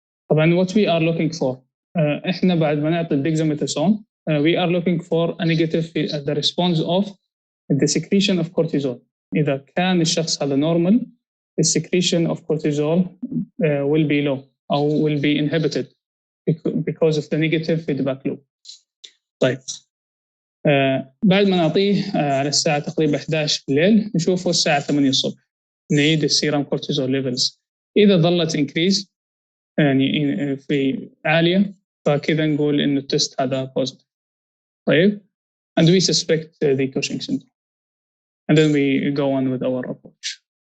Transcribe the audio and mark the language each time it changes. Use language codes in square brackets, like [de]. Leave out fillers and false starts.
[ar] طبعا [en] what we are looking for [ar] احنا بعد ما نعطي الدexamethasone [en] we are looking for a negative the response of the secretion of cortisol. [ar] إذا كان الشخص هذا [en] normal, the secretion of cortisol will be low or will be inhibited because of the negative feedback loop. [ar] طيب بعد ما نعطيه على الساعة تقريبا 11 بالليل نشوفه الساعة 8 الصبح نعيد السيرم كورتيزول ليفلز. إذا ظلت increase يعني في عالية فكذا نقول إنه التست هذا positive. طيب [en] and we suspect the Cushing syndrome and then we go on with our approach.